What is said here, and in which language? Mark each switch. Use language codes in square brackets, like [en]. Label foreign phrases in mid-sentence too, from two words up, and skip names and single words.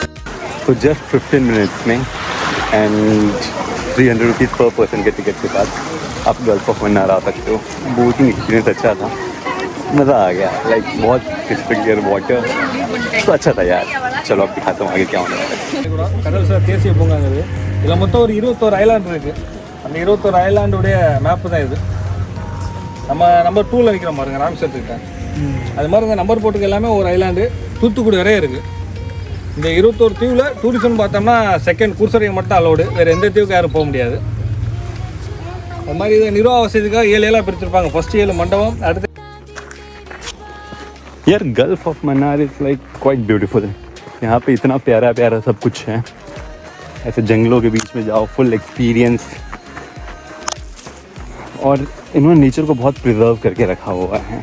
[hi] तो जस्ट 15 मिनट्स में एंड [en] 300 rupees per person [hi] के टिकट के साथ आप गल्फ ऑफ मन्नार आ सकते हो। [en] boating experience [hi] अच्छा था, मज़ा आ गया, लाइक बहुत [en] crystal clear water, [hi] तो अच्छा था यार। चलो अब दिखाता हूँ आगे क्या होने वाला है। [ta] கடல் சார் தேசிய பூங்காங்கிறது இதில் மொத்தம் ஒரு 21 ஐலாண்டு இருக்குது. அந்த 21 ஐலாண்டுடைய மேப்பு தான் இது. நம்ம நம்பர் 2ல் வைக்கிறோம் பாருங்க ராமேஸ்வரத்துக்கு. அது மாதிரி இந்த நம்பர் போட்டுக்கு எல்லாமே ஒரு ஐலாண்டு தூத்துக்குடி வரையும் இருக்குது. இந்த 21 தீவில் டூரிசம் பார்த்தோம்னா செகண்ட் குருசரைக்கு மட்டும் அலோடு, வேறு எந்த தீவுக்கு யாரும் போக முடியாது. அது மாதிரி இது நிர்வாக வசதிக்காக 7 ஏழாக பிரிச்சிருப்பாங்க. ஃபஸ்ட்டு 7 மண்டபம், அடுத்து [en] yaar Gulf of Mannar is like quite beautiful. [hi] यहाँ पे इतना प्यारा प्यारा सब कुछ है, ऐसे जंगलों के बीच में जाओ, [en] full experience. [hi] और इन्होंने नेचर को बहुत प्रिजर्व करके रखा हुआ है।